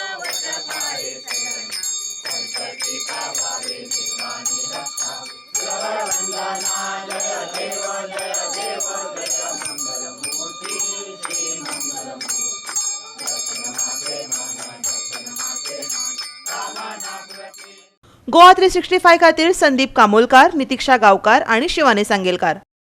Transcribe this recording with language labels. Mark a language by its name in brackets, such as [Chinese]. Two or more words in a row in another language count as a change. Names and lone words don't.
[Marathi] संकटी पावावे निर्वाणी रक्षा वंदना जय देव जय मंगलमूर्ती श्री मंगलमूर्ती दर्शन माते कामना प्रती [Konkani] गोवा 365 खातीर संदीप कामोलकार, नितीक्षा गावकार आणि शिवानी सांगेलकार.